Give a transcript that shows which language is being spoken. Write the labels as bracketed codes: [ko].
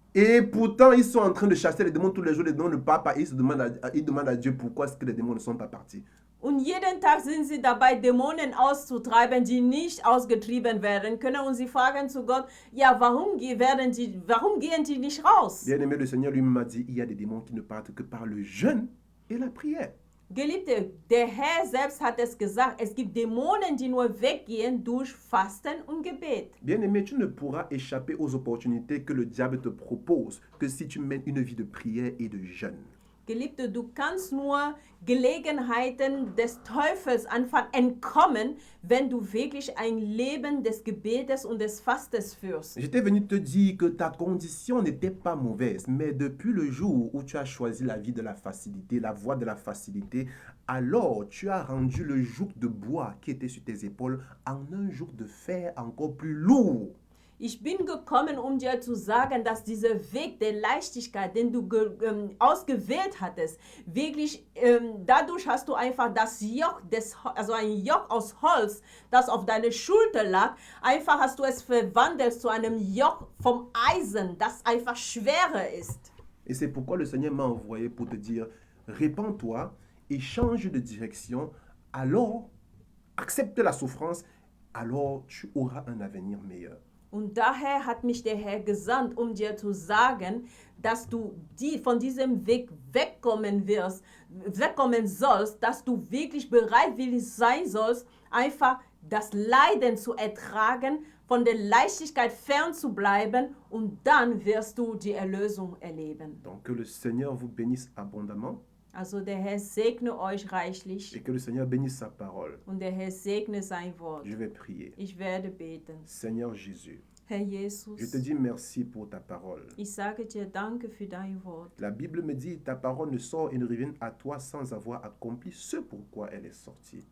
[fr] Et pourtant, ils sont en train de chasser les démons tous les jours, les démons ne partent pas, ils demandent à Dieu pourquoi est-ce que les démons ne sont pas partis. [de] Und jeden Tag sind sie dabei, Dämonen auszutreiben, die nicht ausgetrieben werden können. Und sie fragen zu Gott, ja, warum gehen die nicht raus? [fr] Bien-aimé, le Seigneur lui-même m'a dit, il y a des démons qui ne partent que par le jeûne et la prière. [de] Geliebte, der Herr selbst hat es gesagt, es gibt Dämonen, die nur weggehen durch Fasten und Gebet. [fr] Bien-aimé, tu ne pourras échapper aux opportunités que le diable te propose que si tu mènes une vie de prière et de jeûne. [de] Geliebte, du kannst nur Gelegenheiten des Teufels entkommen, wenn du wirklich ein Leben des Gebetes und des Fastes führst. [fr] J'étais venu te dire que ta condition n'était pas mauvaise, mais depuis le jour où tu as choisi la vie de la facilité, la voie de la facilité, alors tu as rendu le joug de bois qui était sur tes épaules en un joug de fer encore plus lourd. [de] Ich bin gekommen, dir zu sagen, dass dieser Weg der Leichtigkeit, den du ausgewählt hattest, wirklich, dadurch hast du einfach das Joch, also ein Joch aus Holz, das auf deiner Schulter lag, einfach hast du es verwandelt zu einem Joch vom Eisen, das einfach schwerer ist. [fr] Et c'est pourquoi le Seigneur m'a envoyé pour te dire, répands-toi et change de direction, alors accepte la souffrance, alors tu auras un avenir meilleur. [de] Und daher hat mich der Herr gesandt, um dir zu sagen, dass du von diesem Weg wegkommen sollst, dass du wirklich bereitwillig sein sollst, einfach das Leiden zu ertragen, von der Leichtigkeit fernzubleiben und dann wirst du die Erlösung erleben. [fr] Donc que le Seigneur vous bénisse abondamment [de] Also der Herr segne euch [fr] et [de] reichlich [fr] que le Seigneur bénisse sa parole. [de] und der Herr segne sein Wort. [fr] Je vais prier. [de] Ich werde beten. [fr] Seigneur Jésus, [de] Herr [fr] je [de] Jesus, [fr] te dis merci pour ta parole. [de] ich sage dir danke für dein Wort. [fr] La Bible me dit, ta parole ne sort et ne revient à toi sans avoir accompli ce pourquoi elle est sortie.